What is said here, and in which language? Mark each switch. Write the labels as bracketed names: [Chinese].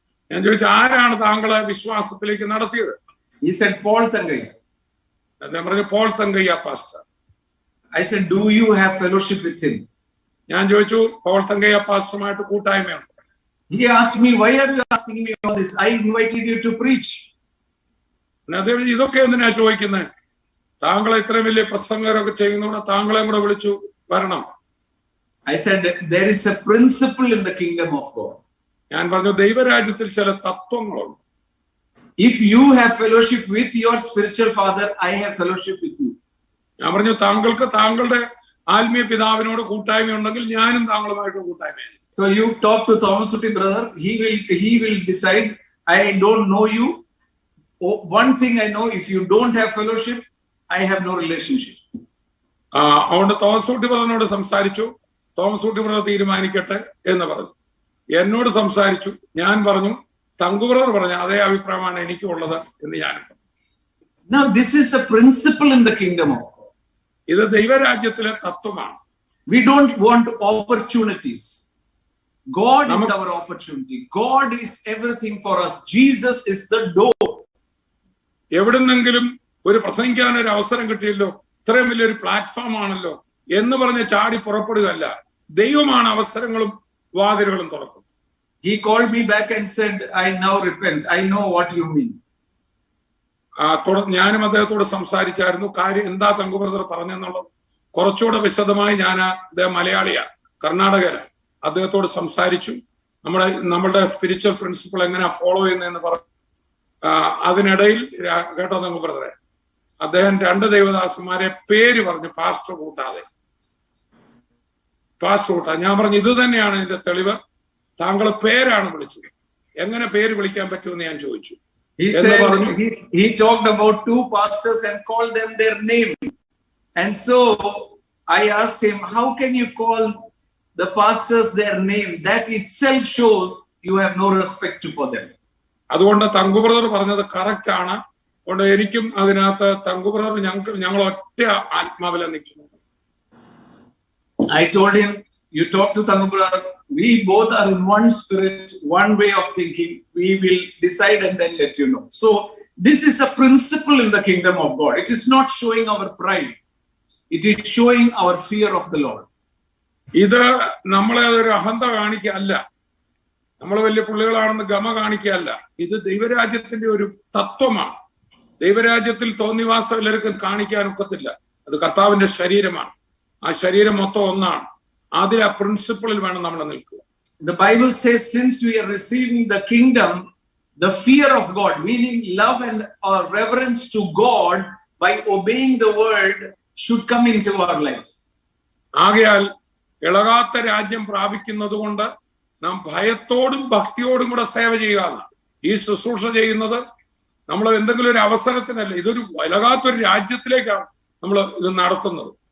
[Malayalam] ഞാൻ ചോദിച്ചു, ആരാണ് താങ്കളെ വിശ്വാസത്തിലേക്ക് നടത്തിയത്? [English] He said, Paul Thangaiya. [Malayalam] അദ്ദേഹം പറഞ്ഞു, Paul Thangaiah pastor. [English] I said, do you have fellowship with him? [Malayalam] ഞാൻ ചോദിച്ചു, Paul Thangaiah പാസ്റ്ററുമായിട്ട് കൂട്ടായ്മയുണ്ട്? [English] He asked me, why are you asking me all this? I invited you to preach. [Malayalam] അദ്ദേഹം ഇതൊക്കെ എന്തിനാ ചോദിക്കുന്നത്? താങ്കളെ ഇത്രയും വലിയ പ്രസംഗരൊക്കെ ചെയ്യുന്നതുകൊണ്ട് താങ്കളെ കൂടെ വിളിച്ചു വരണം. [English] I said, there is a principle in the kingdom of God. [Malayalam] ഞാൻ പറഞ്ഞു, ദൈവരാജ്യത്തിൽ ചില തത്വങ്ങളുണ്ട്. [English] If you have fellowship with your spiritual father, I have fellowship with you. [Malayalam] ഞാൻ പറഞ്ഞു, താങ്കൾക്ക് താങ്കളുടെ ആത്മീയ പിതാവിനോട് കൂട്ടായ്മ ഉണ്ടെങ്കിൽ ഞാനും താങ്കളുമായിട്ട് കൂട്ടായ്മയാണ്. [English] So you talk to Thomas Sutti brother, he will decide. I don't know you. One thing I know, if you don't have fellowship, I have no relationship. [Malayalam] അതുകൊണ്ട് തോമസ് ഊട്ടി ബ്രദറിനോട് സംസാരിച്ചു. തോമസ് ഊട്ടി ബ്രദർ തീരുമാനിക്കട്ടെ എന്ന് പറഞ്ഞു. എന്നോട് സംസാരിച്ചു. ഞാൻ പറഞ്ഞു, തങ്കു ബ്രദർ പറഞ്ഞ അതേ അഭിപ്രായമാണ് എനിക്കുള്ളത് എന്ന് ഞാൻ പറഞ്ഞു. [English] Now this is a principle in the kingdom of God. [Malayalam] ഇത് ദൈവരാജ്യത്തിലെ തത്വമാണ്. [English] We don't want opportunities. God is our opportunity. God is everything for us. Jesus is the door. [Malayalam] എവിടുന്നെങ്കിലും ഒരു പ്രസംഗിക്കാൻ ഒരു അവസരം കിട്ടിയല്ലോ, ഇത്രയും വലിയൊരു പ്ലാറ്റ്ഫോം ആണല്ലോ എന്ന് പറഞ്ഞ് ചാടി പുറപ്പെടുകയല്ല. ദൈവമാണ് അവസരങ്ങളും വാതിലുകളും തുറക്കും. [English] He called me back and said, I now repent. I know what you mean. [Malayalam] ഞാനും അദ്ദേഹത്തോട് സംസാരിച്ചായിരുന്നു. കാര്യം എന്താ തങ്കു ബ്രദർ പറഞ്ഞെന്നുള്ളത് കുറച്ചുകൂടെ വിശദമായി ഞാൻ, അദ്ദേഹം മലയാളിയാ, കർണാടകയില, അദ്ദേഹത്തോട് സംസാരിച്ചു. നമ്മളുടെ [English] spiritual principle [Malayalam] എങ്ങനെയാ ഫോളോ ചെയ്യുന്നതെന്ന് പറഞ്ഞു. അതിനിടയിൽ കേട്ടോ തങ്കു ബ്രദറെ, അദ്ദേഹം 2 ദൈവദാസന്മാരെ പേര് പറഞ്ഞു, പാസ്റ്റർ കൂട്ടാതെ. ഞാൻ പറഞ്ഞു, ഇത് തന്നെയാണ് ഇതിന്റെ തെളിവ്. താങ്കൾ പേരാണ് വിളിച്ചത്, എങ്ങനെ പേര് വിളിക്കാൻ പറ്റുമെന്ന് ഞാൻ ചോദിച്ചു. [English] He said he talked about 2 pastors and called them their name. And so I asked him, how can you call the pastors their name? That itself shows you have no respect for them. [Malayalam] അതുകൊണ്ട് Thanku brother പറഞ്ഞത് correct ആണ്. അതുകൊണ്ട് എനിക്കും അതിനകത്ത് Thanku brother ഞങ്ങൾ ഒറ്റ ആത്മാവിലെ നിൽക്കുന്നു. [English] I told him, you talk to Thangu brother, we both are in one spirit, one way of thinking. We will decide and then let you know. So this is a principle in the kingdom of God. It is not showing our pride. It is showing our fear of the Lord. [Malayalam] ഇത് നമ്മളെ ഒരു അഹന്ത കാണിക്കല്ല, നമ്മൾ വലിയ പുള്ളികളാണെന്ന് ഗമ കാണിക്കല്ല. ഇത് ദൈവരാജ്യത്തിന്റെ ഒരു തത്വമാണ്. ദൈവരാജ്യത്തിൽ തോന്നിവാസം എല്ലാവർക്കും കാണിക്കാൻ ഒക്കത്തില്ല. അത് കർത്താവിന്റെ ശരീരമാണ്. ആ ശരീരം മൊത്തം ഒന്നാണ്. അതിൽ ആ പ്രിൻസിപ്പിളിൽ വേണം നമ്മൾ നിൽക്കുക. [English] The Bible says, since we are receiving the kingdom, the fear of God, meaning love and reverence to God by obeying the word, should come into our life. [Malayalam] ആകയാൽ ഇളകാത്ത രാജ്യം പ്രാപിക്കുന്നത് കൊണ്ട് നാം ഭയത്തോടും ഭക്തിയോടും കൂടെ സേവ ചെയ്യുകയാണ്. ഈ ശുശ്രൂഷ ചെയ്യുന്നത് നമ്മൾ എന്തെങ്കിലും ഒരു അവസരത്തിനല്ല, ഇതൊരു ഇളകാത്തൊരു രാജ്യത്തിലേക്കാണ് നമ്മൾ ഇത് നടത്തുന്നത്.